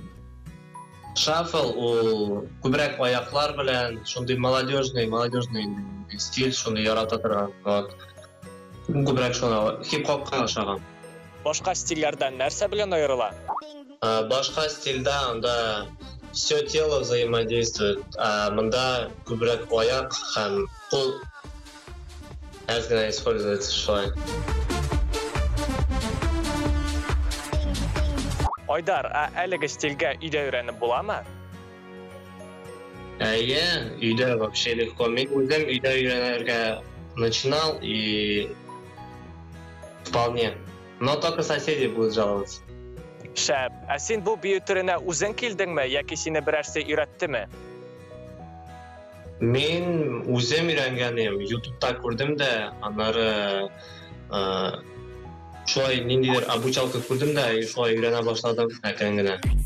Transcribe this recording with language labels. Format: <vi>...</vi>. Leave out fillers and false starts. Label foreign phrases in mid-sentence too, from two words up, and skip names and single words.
<tt>Шафл ул күбрәк аяклар белән, шундый</tt> <ru>молодежный стиль,</ru> <tt>шуны ярата торган. Вот. Күбрәк шуны хип-хопка охшаган. Башка стильләрдән нәрсә белән аерыла? Башка стильдә анда</tt> <ru>все тело взаимодействует,</ru> <tt>монда күбрәк аяк һәм кул аз гына используется шулай. Айдар, әлеге стильгә өйдә өйрәнеп буламы? Өйдә</tt> <ru>вообще легко.</ru> <tt>Мин үзем өйдә өйрәнергә</tt> <ru>начинал и вполне. Но только соседи будут жаловаться.</ru> <tt>Шәп, син бу бию төренә үзең килдеңме, яки сине берәрсе өйрәттеме? Мин үзем өйрәнгәнем, YouTube'та күрдем дә, аннары шулай ниндидер обучалка күрдем дә, шулай өйрәнә башладым әкрен генә.</tt>